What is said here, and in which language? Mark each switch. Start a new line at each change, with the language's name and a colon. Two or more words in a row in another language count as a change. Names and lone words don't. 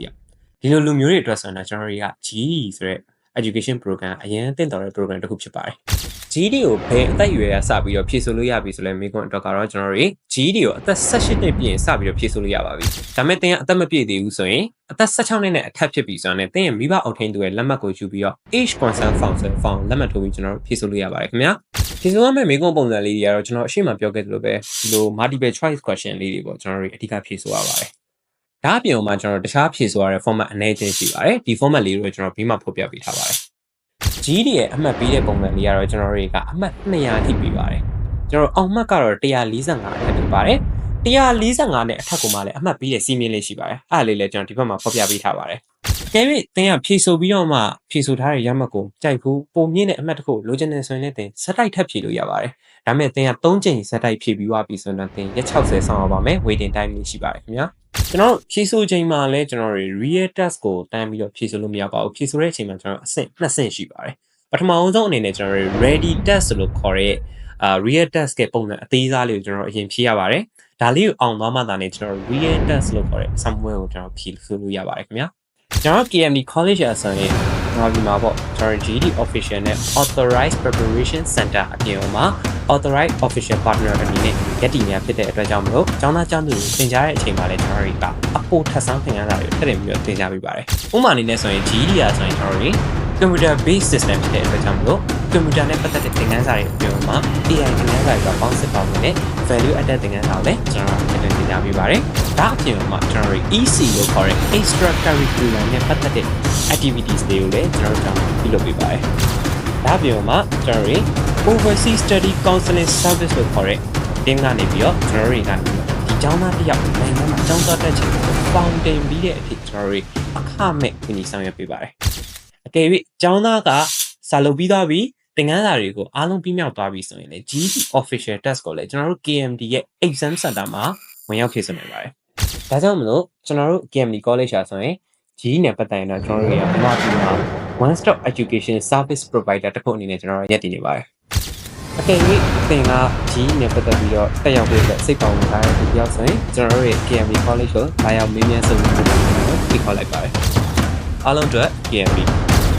Burmese: ယောက်ဒီလိုလူမျိုးတွေအတွက်ဆိုရင်ကျွန်တော်တို့က GD ဆိုတဲ့
English: education program
Burmese: အရင်သင်တော်တဲ့ program တစ်ခုဖြစ်ပါတယ်GD ကိုဘယ်အသက်အရွယ်ကစပြီးတော့ဖြည့်ဆို့လို့ရပြီဆိုလဲမိကွန်းအတွက်ကတော့ကျွန်တော်တို့ GD ကိုအသက်18နှစ်ပြည့်ရင်စပြီးတော့ဖြည့်ဆို့လို့ရပါပြီ။ဒါပေမဲ့သင်ကအသက်မပြည့်သေးဘူးဆိုရင်အသက်16နှစ်နဲ့အထက်ဖြစ်ပြီဆိုတော့သင်ရဲ့မိ ဘအုပ်ထိန်းသူရဲ့လက်မှတ်ကိုယူပြီးတော့
English: age consent form
Burmese: ဆိုတဲ့ form လက်မှတ်ထိုးပြီးကျွန်တော်တို့ဖြည့်ဆို့လို့ရပါတယ်ခင်ဗျာ။ဖြည့်ဆို့ရမယ့်မိကွန်းပုံစံလေးတွေကတော့ကျွန်တော်အရှိမပြောခဲ့သလိုပဲဒီလို
English: multiple choice question
Burmese: လေးတွေပေါ့ကျွန်တော်တို့အဓိကဖြည့်ဆို့ရပါတယ်။ဒါအပြင်မှာကျွန်တော်တခြားဖြည့်ဆို့ရတဲ့ format အနေချင်းရှိပါတယ်။ဒီ format လေးတွေကိုကျွန်တော်ဘေးမှာဖော်ပြပေးထားပါတယ်။ GD ရဲ့အမှတ်ပေးတဲ့ပုံစံလေးကတော့ကျွန်တော်တို့ကအမှတ်200အထိပေးပါတယ်ကျွန်တော်အောင်မှတ်ကတော့145အထက်ဖြစ်ပါတယ် 145နဲ့အထက်ကိုမှလည်းအမှတ်ပေးတဲ့စီးမင်းလေးရှိပါတယ်အဲ့ဒါလေးလည်းကျွန်တော်ဒီဘက်မှာဖော်ပြပေးထားပါတယ်အကယ်၍သင်ကဖြည့်ဆို့ပြီးတော့မှဖြည့်ဆို့ထားတဲ့ရမှတ်ကိုကြိုက်ဘူးပုံမြင့်တဲ့အမှတ်တစ်ခုလိုချင်နေဆိုရင်လည်းသင်ဇက်တိုက်ထပ်ဖြည့်လို့ရပါတယ်ဒါပေမဲ့သင်က3ချိန်ဇက်တိုက်ဖြည့်ပြီးသွားပြီဆိုတော့သင်ရက်60ဆောင်းရပါမယ်
English: waiting time
Burmese: လေးရှိပါတယ်ခင်ဗျာကျွန်တော်ဖြည့်ဆို့ချိန်မှာလည်းကျွန်တော်
English: real test
Burmese: ကိုတန်းပြီးတော့ဖြည့်ဆို့လို့မရပါဘူးဖြည့်ဆို့တဲ့အချိန်မှာကျွန်တော်အဆင့်2ဆင့်ရှိပါတယ်ပ ထမဆုံးအနေနဲ့ကျွန်တော်
English: ready test
Burmese: လို့ခေါ်တဲ့
English: real test
Burmese: ကပုံစံအသေးစားလေးကိုကျွန်တော်အရင်ဖြည့်ရပါတယ်ဒါလေးကိုအောင်သွားမှသာနဲ့ကျွန်တော် real test လို့ခေါ်တဲ့ somewhere ကိုကျွန်တော်ဖြည့်ဆို့လို့ရပါတယ်ခင်ဗျာကျွန်တော် KMD College အဆိုရင်ဒီမှာပေါ့ကျွန်တော် GD official နဲ့
English: authorized preparation center
Burmese: အပြင်မှာ
English: authorized official partner
Burmese: အနေနဲ့ရည်တည်နေဖြစ်တဲ့အတွက်ကြောင့်မလို့ကျောင်းသား ကျောင်းသူတွေသင်ကြားတဲ့အချိန်မှာလည်းကျွန်တော်တို့ကအဖို့ထပ်ဆန်းသင်ရတာတွေထပ်တင်ပြီးတော့သင်ကြားပေးပါတယ်ဥပမာအနေနဲ့ဆိုရင် GD ရာဆိုရင်ကျွန်တော်တို့
English: computer based system
Burmese: ဖြစ်တဲ့အတွက်ကြောင့်မလို့ computer နဲ့ပတ်သက်တဲ့သင်ခန်းစာတွေအပြင်မှာ AI သင်ခန်းစာတွေကပေါင်းစပ်ပါဝင်တဲ့
English: value added
Burmese: သင်ခန်းစာကိုလည်းကျွန်တော်တို့တင်ပြပေးပါတယ်။ဒါအပြင်မှာကျွန်တော်တို့ EC လို့ခေါ်တဲ့
English: extra curricular
Burmese: နဲ့ပတ်သက်တဲ့ activities တွေကိုလည်းကျွန်တော်တို့ပြုလုပ်ပေးပါတယ်။ဒါအပြင်မှာကျွန်တော်တို့
English: overseas study counseling
Burmese: service လို့ခေါ်တဲ့ team ကနေပြီးတော့ကျွန်တော်တို့ကနေဒီကျောင်းသားတစ်ယောက်နိုင်ငံမှာကျောင်းသားတက်ချင်တဲ့ founding ပြီးတဲ့အဖြစ်ကျွန်တော်တို့အခမဲ့ကူညီ ဆောင်ရွက်ပေးပါတယ်။အကယ်၍ကျောင်းသားကစာလုပ်ပြီးသွားပြီသင်ခန်းစာတွေကိုအားလုံးပြီးမြောက်သွားပြီဆိုရင်လည်း
English: GD official test
Burmese: ကိုလည်းကျွန်တော်တို့ KMD ရဲ့
English: exam center
Burmese: မှာဝင်ရောက်ဖြည့်စွက်နိုင်ပါတယ်။ဒါကြောင့်မလို့ကျွန်တော်တို့ KMD College ရာဆိုရင် GD နဲ့ပတ်သက်ရင်တော့ကျွန်တော်တို့ရဲ့မြန်မာပြည်မှာ
English: one stop education service provider
Burmese: တစ်ခုအနေနဲ့ကျွန်တော်တို့ရည်တည်နေပါတယ်။အကယ်၍သင်က GD နဲ့ပတ်သက်ပြီးတော့တက်ရောက်ဖို့စိတ်ပါဝင်ထားတဲ့သူတယောက်ဆိုရင်ကျွန်တော်တို့ရဲ့ KMD College ကိုလာရောက်မေးမြန်းစုံစမ်းဖို့ဖိတ်ခေါ်လိုက်ပါတယ်။အားလုံးအတွက် KMD